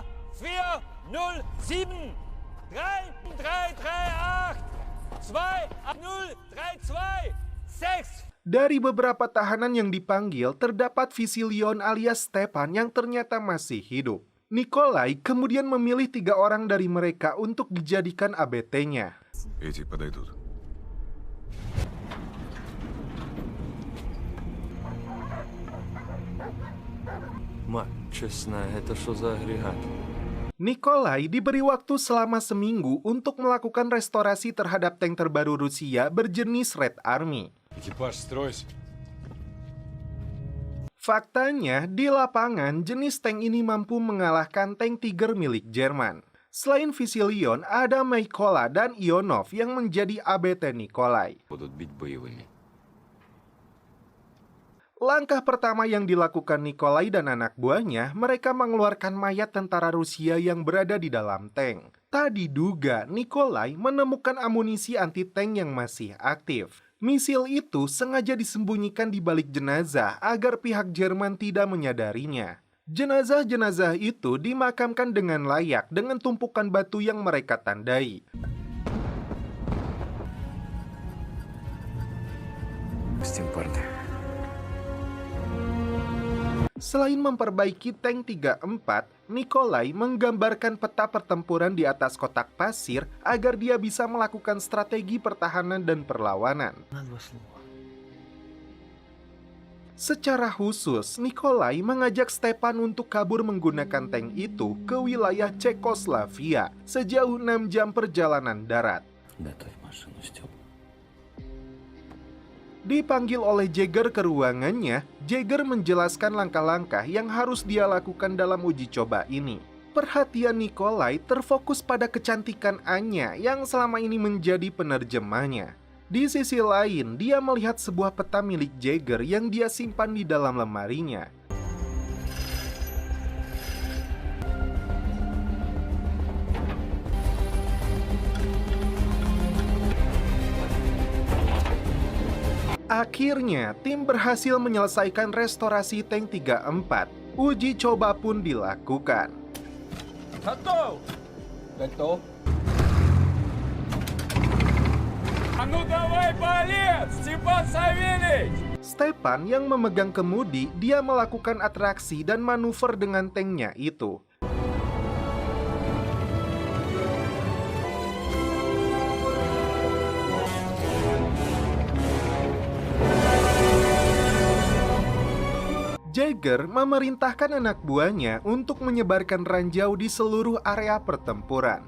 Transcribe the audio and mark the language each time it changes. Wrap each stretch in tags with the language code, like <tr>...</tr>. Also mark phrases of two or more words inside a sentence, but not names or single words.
<id>407 3338 28032 Dari beberapa tahanan yang dipanggil, terdapat Visilion alias Stepan yang ternyata masih hidup. Nikolai kemudian memilih 3 orang dari mereka untuk dijadikan ABT-nya.</id> <ru>Эти подойдут. Мать честная, это что за агрегат?</ru> <id>Nikolai diberi waktu selama seminggu untuk melakukan restorasi terhadap tank terbaru Rusia berjenis Red Army.</id> <ru>Экипаж, стройся.</ru> <id>Faktanya, di lapangan jenis tank ini mampu mengalahkan tank Tiger milik Jerman. Selain Visilion, ada Mykola dan Ionov yang menjadi ABT Nikolai.</id> <ru>Будут бить боевыми.</ru> <id>Langkah pertama yang dilakukan Nikolai dan anak buahnya, mereka mengeluarkan mayat tentara Rusia yang berada di dalam tank. Tak diduga, Nikolai menemukan amunisi anti-tank yang masih aktif. Misil itu sengaja disembunyikan di balik jenazah agar pihak Jerman tidak menyadarinya. Jenazah-jenazah itu dimakamkan dengan layak dengan tumpukan batu yang mereka tandai.</id> <ru>С тем парня.</ru> <id>Selain memperbaiki tank 34, Nikolai menggambarkan peta pertempuran di atas kotak pasir agar dia bisa melakukan strategi pertahanan dan perlawanan. Secara khusus, Nikolai mengajak Stepan untuk kabur menggunakan tank itu ke wilayah Cekoslovakia sejauh 6 jam perjalanan darat.</id> <ru>Готовь машину, Степ.</ru> <id>Dipanggil oleh Jaeger ke ruangannya, Jaeger menjelaskan langkah-langkah yang harus dia lakukan dalam uji coba ini. Perhatian Nikolai terfokus pada kecantikan Anya yang selama ini menjadi penerjemahnya. Di sisi lain, dia melihat sebuah peta milik Jaeger yang dia simpan di dalam lemarinya. Akhirnya, tim berhasil menyelesaikan restorasi tank 34. Uji coba pun dilakukan.</id> <ru>Готов! Готов. А ну давай, балет, Степан Савельич!</ru> <id>Stepan yang memegang kemudi, dia melakukan atraksi dan manuver dengan tanknya itu. Jaeger memerintahkan anak buahnya untuk menyebarkan ranjau di seluruh area pertempuran.</id>